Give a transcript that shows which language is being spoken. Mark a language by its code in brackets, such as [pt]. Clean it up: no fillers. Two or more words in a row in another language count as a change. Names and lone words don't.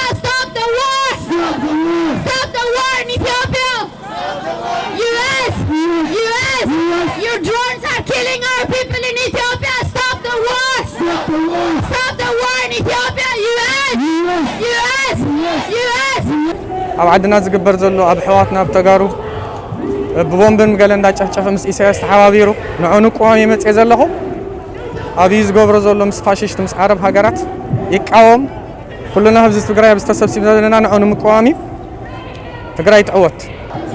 [en] Stop the war! Stop the war! Stop the war in Ethiopia! Stop the war! US! US! US! Your drones are killing our people in Ethiopia! Stop the war! Stop the war! Stop the war in Ethiopia! US! US! US! [ti] ኣብ ዓድና ዝግበር ዘሎ ኣብ ሕዋትና ብተጋሩ ብቦምብን ገለ እንዳጨፍጨፈ ምስ ኢሳያስ ተሓባቢሩ ንዑ ንቆም የመጽእ ዘለኹ ኣብይ ዝገብሮ ዘሎ ምስ ፋሽስት ምስ ዓረብ ሃገራት ይቃወም ኩልና ህዝቢ ትግራይ ዝተሰብሲብና ዘለና ንዑ ንምቃወም ትግራይ ትዕወት